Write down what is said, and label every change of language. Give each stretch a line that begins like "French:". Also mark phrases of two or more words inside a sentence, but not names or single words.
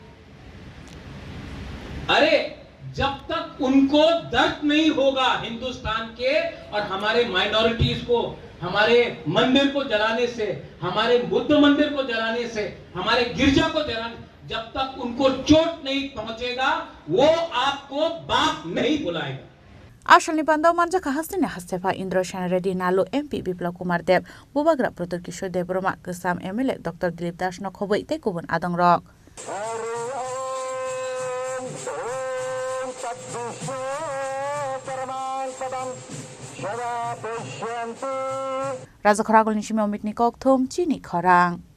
Hindi: अरे जब तक उनको दर्द नहीं होगा हिंदुस्तान के और हमारे माइनॉरिटीज को, हमारे मंदिर को जलाने से, हमारे बुद्ध मंदिर को जलाने से, हमारे गिरजा को जलाने, जब तक उनको चोट नहीं पहुंचेगा, वो आपको बाप नहीं बुलाएगा।
Kok Borok: आशलनि बान्दाव मानजाखा हास्तिनि हास्तेफा इंद्र सेन रेड्डी नालु एमपी बिप्लब कुमार देव बुबाग्रा प्रतुर किशोर देबरमा गोसाम एमएलए डॉक्टर दिलीप दास नखबै ते गुबुन आदं रक राजा खरागलनि सिमाव मिटनि कक्थुम चिनी खरां